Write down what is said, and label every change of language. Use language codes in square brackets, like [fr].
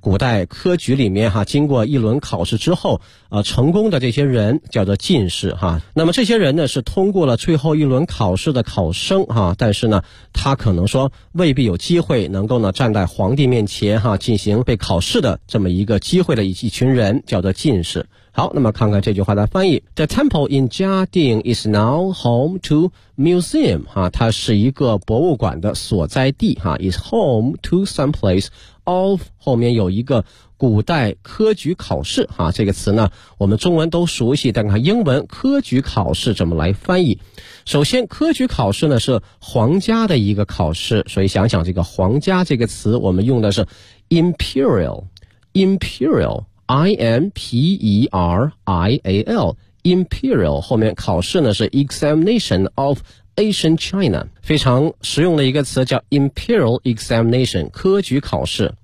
[zh] 古代科举里面哈、啊，经过一轮考试之后，成功的这些人叫做进士哈、啊。那么这些人呢是通过了最后一轮考试的考生哈、啊，但是呢，他可能说未必有机会能够呢站在皇帝面前哈、啊、进行被考试的这么一个机会的一群人叫做进士。好，那么看看这句话的翻译。 [en] The temple in 嘉定 is now home to museum. [zh] 啊，它是一个博物馆的所在地。啊， [en] is home to some place of, [zh] 后面有一个古代科举考试。啊，这个词呢我们中文都熟悉，但看英文科举考试怎么来翻译。首先科举考试呢是皇家的一个考试，所以想想这个皇家这个词我们用的是 imperial,imperial,I-M-P-E-R-I-A-L Imperial， 后面考试呢是 [en] Examination of Ancient China， [zh] 非常实用的一个词叫 Imperial Examination， 科举考试。